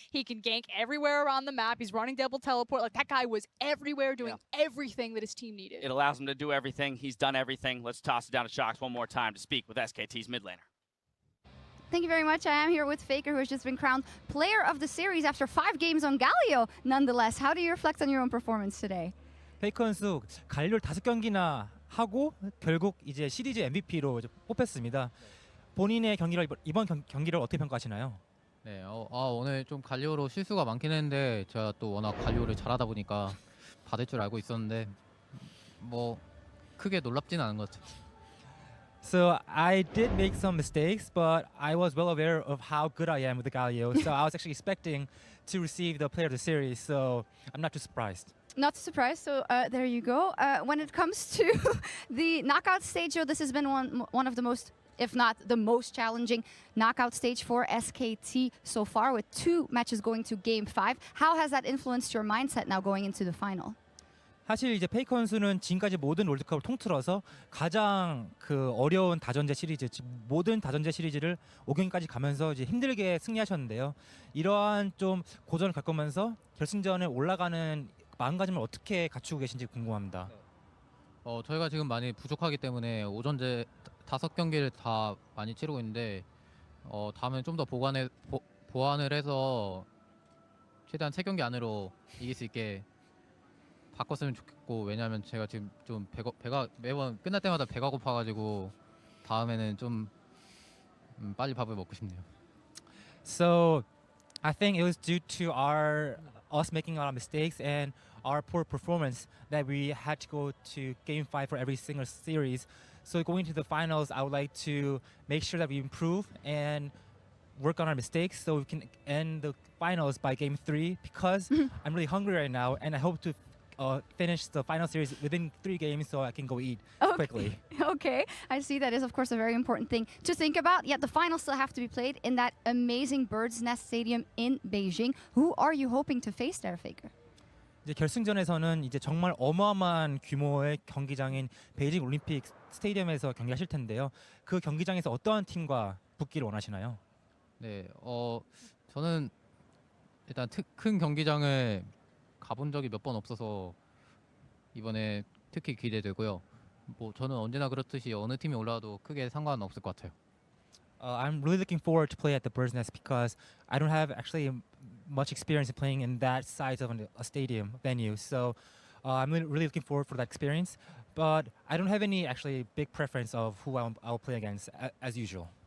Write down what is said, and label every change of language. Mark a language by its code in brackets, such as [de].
[en] He can gank everywhere around the map. He's running double teleport. Like, that guy was everywhere doing everything that his team needed. It allows him to do everything. He's done everything. Let's toss it down to Shocks one more time to speak with SKT's mid laner. Thank you very much. I am here with Faker, who has just been crowned player of the series after 5 games on Galio. Nonetheless, how do you reflect on your own performance today? [ko] 페이커 선수 갈리오를 5경기나 하고 결국 이제 시리즈 MVP로 뽑혔습니다. 본인의 경기를 이번 경기를 어떻게 평가하시나요? 네, 오늘 좀 갈리오로 실수가 많긴 했는데 제가 또 워낙 갈리오를 잘하다 보니까 받을 줄 알고 있었는데 뭐 크게 놀랍지는 않은 것 같아요. [en] So I did make some mistakes, but I was well aware of how good I am with the Galio. So I was actually expecting to receive the player of the series. So I'm not too surprised. Not surprised. So there you go. When it comes to the knockout stage, this has been one of the most, if not the most challenging knockout stage for SKT so far, with 2 matches going to Game 5. How has that influenced your mindset now going into the final? [ko] 사실 이제 페이커 선수는 지금까지 모든 롤드컵을 통틀어서 가장 어려운 다전제 시리즈, 모든 다전제 시리즈를 5경기까지 가면서 이제 힘들게 승리하셨는데요. 이러한 좀 고전을 겪으면서 결승전에 올라가는 마음가짐을 어떻게 갖추고 계신지 궁금합니다. 저희가 지금 많이 부족하기 때문에 오전제 5경기를 다 많이 치르고 있는데 다음엔 좀 더 보완을 해서 최대한 3경기 안으로 이길 수 있게 바꿨으면 좋겠고, 왜냐하면 제가 지금 좀 배가 매번 끝날 때마다 배가 고파가지고 다음에는 좀 빨리 밥을 먹고 싶네요. [en] So I think it was due to us making a lot of mistakes and our poor performance that we had to go to Game 5 for every single series. So going to the finals, I would like to make sure that we improve and work on our mistakes so we can end the finals by Game 3, because I'm really hungry right now and I hope to finish the final series within 3 games so I can go eat quickly. Okay, I see that is of course a very important thing to think about. Yet the finals still have to be played in that amazing Bird's Nest Stadium in Beijing. Who are you hoping to face there, Faker? [ko] 이제 결승전에서는 이제 정말 어마어마한 규모의 경기장인 베이징 올림픽 스테디움에서 경기하실 텐데요. 그 경기장에서 어떠한 팀과 붙기를 원하시나요? 네, 저는 일단 큰 경기장을 가본 적이 몇 번 없어서 이번에 특히 기대되고요. 뭐 저는 언제나 그렇듯이 어느 팀이 올라와도 크게 상관은 없을 것 같아요. [en] I'm really looking forward to play at the Bird's Nest because I don't have actually much experience in playing in that size of a stadium venue. So I'm really looking forward for that experience. But I don't have any actually big preference of who I'll play against as usual.